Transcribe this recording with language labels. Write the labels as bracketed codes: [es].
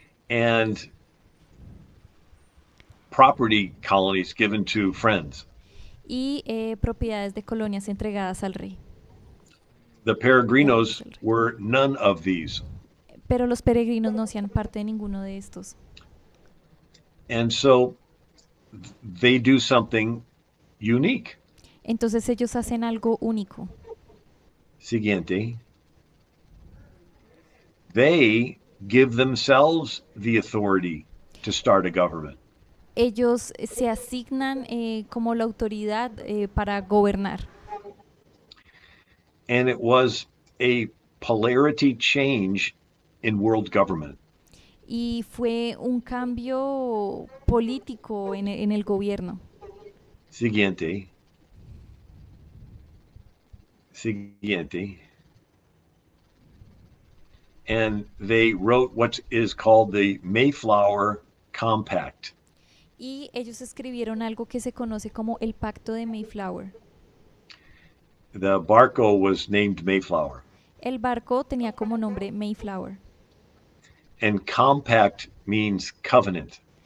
[en] and property colonies given to friends. [es] y propiedades de colonias entregadas al rey. [en] The peregrinos were none of these. [es] Pero los peregrinos no hacían parte de ninguno de estos. [en] And so they do something unique. [es] Entonces ellos hacen algo único. Siguiente. [en] They give themselves the authority to start a government. [es] Ellos se asignan como la autoridad para gobernar. [en] And it was a polarity change in world government. [es] Y fue un cambio político en el gobierno. Siguiente. Siguiente. [en] And they wrote what is called the Mayflower Compact. [es] Y ellos escribieron algo que se conoce como el Pacto de Mayflower. [en] The barco was named Mayflower. [es] El barco tenía como nombre Mayflower. [en] And compact means covenant.